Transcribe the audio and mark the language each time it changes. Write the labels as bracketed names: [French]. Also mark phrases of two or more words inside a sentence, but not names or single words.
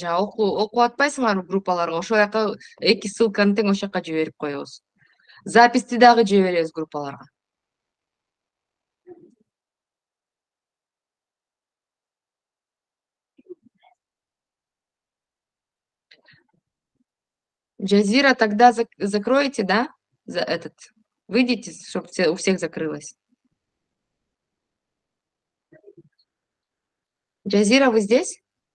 [Kyrgyz] Жана окуп атпайсыңарбы группаларга? Ошол жака эки ссылканы тең ошол жака жиберип коебуз. Записти дагы жиберебиз группаларга. Жазира, [Russian] тогда закроете, да? Выйдите, чтобы у всех закрылось. Жазира, вы здесь?